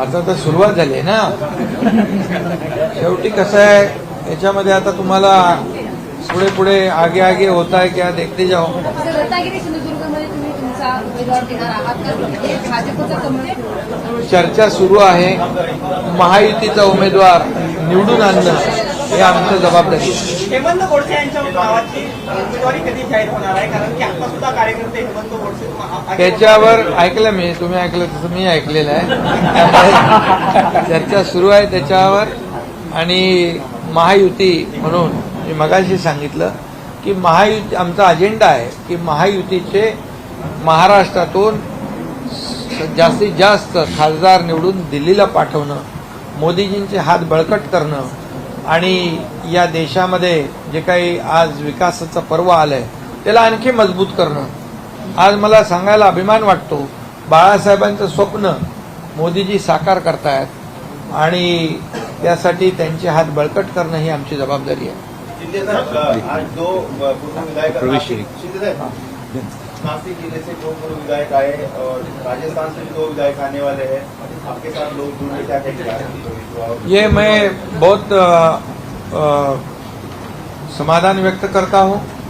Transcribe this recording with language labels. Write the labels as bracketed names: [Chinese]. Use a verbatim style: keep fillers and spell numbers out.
[Marathi] आता तर सुरुवात झाली आहे ना. शेवटी कसं आहे याच्यामध्ये आता तुम्हाला पुढे पुढे आगे आगे होत आहे [Hindi] क्या देखते जाओ. [Marathi] तर रत्नागिरी सिंधुदुर्गमध्ये तुम्ही तुमचा उमेदवार देणार आहात का? हे भाजपचा कमळ चर्चा सुरू आहे. महायुतीचा उमेदवार निवडून आणणं हे आमचं जबाबदारी आहे. हेमंत गोडसे यांच्या नावाची उमेदवारी कधी जाहीर होणार आहे? कारण की आता सुद्धा कार्यकर्ते हेमंत गोडसे महा- त्याच्यावर ऐकलं मी, तुम्ही ऐकलं तसं मी ऐकलेलं आहे. त्यामुळे चर्चा सुरू आहे त्याच्यावर. आणि महायुती म्हणून मी मगाशी सांगितलं की महायुती आमचा अजेंडा आहे की महायुतीचे महाराष्ट्रातून जास्तीत जास्त खासदार निवडून दिल्लीला पाठवणं, मोदीजींचे हात बळकट करणं आणि या देशामध्ये जे काही आज विकासाचं पर्व आलं आहे त्याला आणखी मजबूत करणं. आज मला सांगायला अभिमान वाटतो, बाळासाहेबांचं स्वप्न मोदीजी साकार करतायत आणि त्यासाठी त्यांचे हात बळकट करणं ही आमची जबाबदारी आहे. [Hindi] शिंदे साहब, आज दो पूर्व विधायक शिंदे साहब नासिक जिले से दो पूर्व विधायक आए और राजस्थान से भी दो विधायक आने वाले हैं. आपके साथ लोग जुड़ने क्या कहेंगे? ये मैं बहुत आ, आ, समाधान व्यक्त करता हूँ.